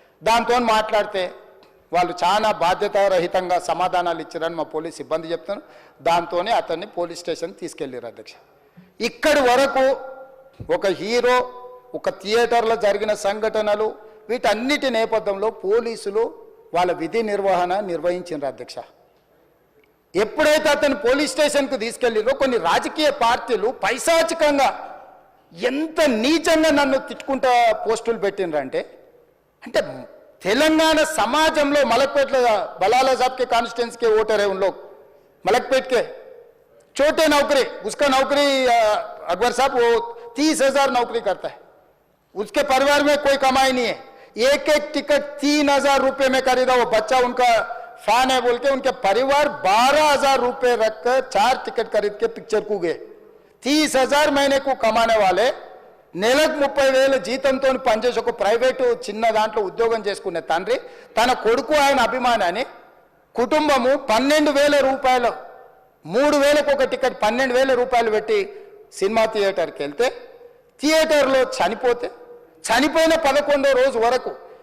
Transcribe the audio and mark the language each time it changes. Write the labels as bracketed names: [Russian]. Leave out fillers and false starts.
[Telugu] దాంతో మాట్లాడితే వాళ్ళు చాలా బాధ్యతారహితంగా సమాధానాలు ఇచ్చారని మా పోలీస్ సిబ్బంది చెప్తాను. దాంతోనే అతన్ని పోలీస్ స్టేషన్ తీసుకెళ్ళారు అధ్యక్ష. ఇక్కడి వరకు ఒక హీరో, ఒక థియేటర్లో జరిగిన సంఘటనలు, వీటన్నిటి నేపథ్యంలో పోలీసులు వాళ్ళ విధి నిర్వహించారు అధ్యక్ష. ఎప్పుడైతే అతను పోలీస్ స్టేషన్కు తీసుకెళ్ళిరో కొన్ని రాజకీయ పార్టీలు పైశాచికంగా ఎంత నీచంగా నన్ను తిట్టుకుంటా పోస్టులు పెట్టినరంటే, అంటే తెలంగాణ समाजంలో [Hindi] मलकपेट बलाला साहब के कॉन्स्टिट्यूंसी के वोटर है उन लोग, मलकपेट के छोटे नौकरी, उसका नौकरी अकबर साहब वो 30,000 नौकरी करता है, उसके परिवार में कोई कमाई नहीं है, एक टिकट 3,000 रुपये में खरीदा, वो बच्चा उनका फैन है बोल के उनके परिवार 12,000 रुपये रखकर 4 टिकट खरीद के पिक्चर को गए. 30,000 महीने को कमाने वाले [Telugu] నెలకు 30,000 జీతంతో పనిచేసి ఒక ప్రైవేటు చిన్న దాంట్లో ఉద్యోగం చేసుకునే తండ్రి తన కొడుకు ఆయన అభిమానాన్ని కుటుంబము 12,000 రూపాయలు 3,000కు ఒక టికెట్ 12,000 రూపాయలు పెట్టి సినిమా థియేటర్కి వెళ్తే థియేటర్లో చనిపోయిన 11వ రోజు వరకు